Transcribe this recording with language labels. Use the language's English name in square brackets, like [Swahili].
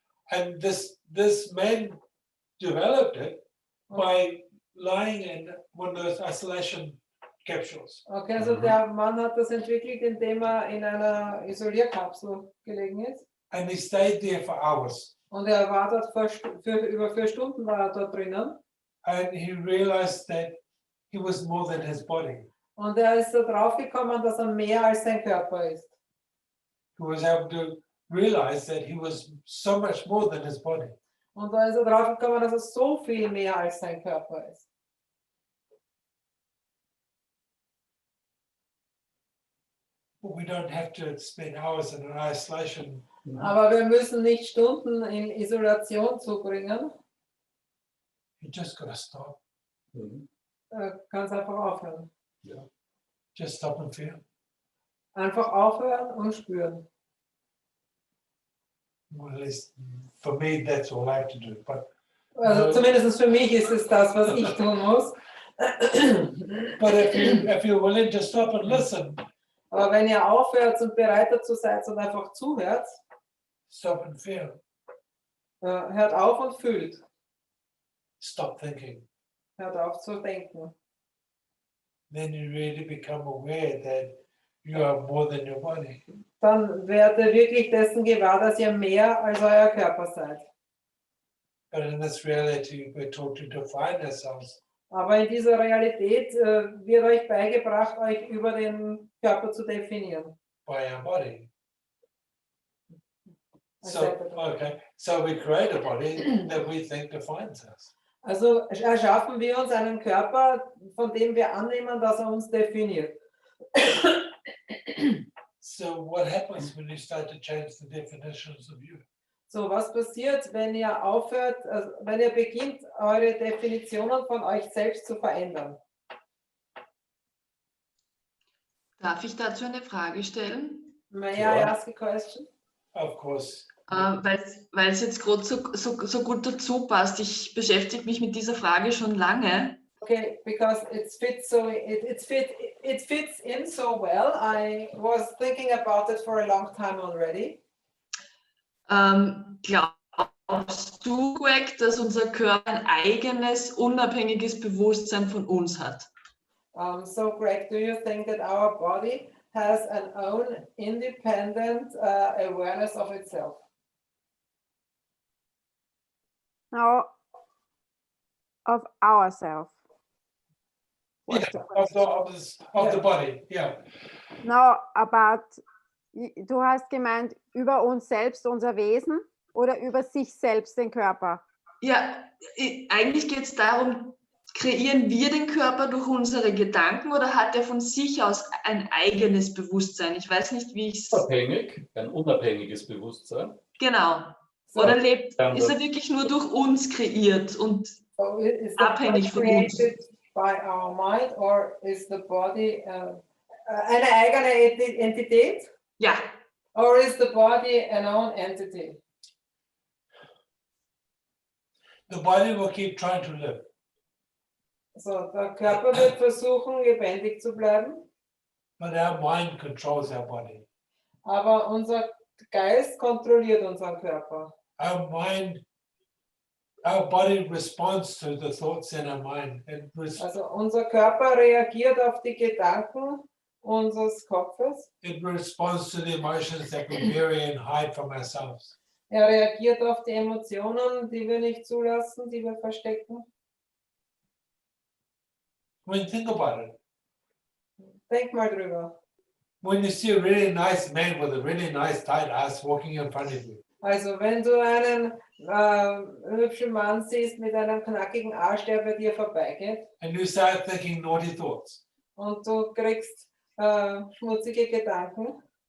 [English] And this man developed it by lying in one of those isolation capsules. [German] Okay, also der Mann hat das entwickelt, indem er in einer Isolierkapsel gelegen ist. [English] And he stayed there for hours. [German] Und er war dort über 4 Stunden war er dort drinnen. [English] And he realized that he was more than his body. [German] Und er ist so draufgekommen, dass er mehr als sein Körper ist. [English] He was able to realize that he was so much more than his body. [German] Und da ist er draufgekommen, dass er so viel mehr als sein Körper ist. [English] But we don't have to spend hours in an isolation. [German] Aber wir müssen nicht Stunden in Isolation zubringen. [English] You just got to stop. Mhm. [German] Ganz einfach aufhören. Ja. [English] Just stop and feel. [German] Einfach aufhören und spüren. [English] Well, at least for me, that's all I have to do. But [German] Also zumindest für mich ist es das, was ich tun muss. [English] but if you're willing to stop and listen, [German] Aber wenn ihr aufhört und bereit dazu seid und einfach zuhört, [English] stop and feel. [German] hört auf und fühlt. [English] Stop thinking. [German] Hört auf zu denken. [English] Then you really become aware that you are more than your body. [German] Dann werdet ihr wirklich dessen gewahr, dass ihr mehr als euer Körper seid. [English] But in this reality, we're taught to define ourselves [German] Aber in dieser Realität wird euch beigebracht, euch über den Körper zu definieren. [English] by our body. So, Acceptable. okay, so we create a body that we think defines us. [German] Also erschaffen wir uns einen Körper, von dem wir annehmen, dass er uns definiert. [English] So what happens when you start to change the definitions of you? [German] So, was passiert, wenn ihr aufhört, also wenn ihr beginnt, eure Definitionen von euch selbst zu verändern? Darf ich dazu eine Frage stellen? [English] May [German] Ja. [English] I ask a question? Of course, [German] Weil es jetzt gerade so gut dazu passt. Ich beschäftige mich mit dieser Frage schon lange. [English] Okay, because it fits in so well. I was thinking about it for a long time already. [German] Glaubst du, Greg, dass unser Körper ein eigenes, unabhängiges Bewusstsein von uns hat? [English] So, Greg, do you think that our body has an own independent awareness of itself? No, of ourselves. yeah, of the body, yeah. No, about [German] Du hast gemeint, über uns selbst, unser Wesen oder über sich selbst, den Körper? Ja, eigentlich geht es darum, kreieren wir den Körper durch unsere Gedanken oder hat er von sich aus ein eigenes Bewusstsein? Ich weiß nicht, wie ich es... Ein unabhängiges Bewusstsein. Genau. [English] So, [German] Oder ist er wirklich nur durch uns kreiert und [English] so is the [German] abhängig [English] body [German] von uns? [English] created by our mind or is the body [German] eine eigene Entität? Ja, [English] Or is the body an own entity? The body will keep trying to live. [German] So, der Körper wird versuchen, lebendig zu bleiben, [English] But our mind controls our body. [German] aber unser Geist kontrolliert unseren Körper. [English] Our mind, our body responds to the thoughts in our mind. [German] Also unser Körper reagiert auf die Gedanken unseres Kopfes. [English] It responds to the emotions that we bury and hide from ourselves. [German] Er reagiert auf die Emotionen, die wir nicht zulassen, die wir verstecken. [English] I mean, think about it. [German] Denk mal drüber. [English] When you see a really nice man with a really nice tight ass walking in front of you, [German] Also wenn du einen hübschen Mann siehst mit einem knackigen Arsch, der bei dir vorbeigeht [English] and you start thinking naughty thoughts, [German] und du kriegst schmutzige Gedanken,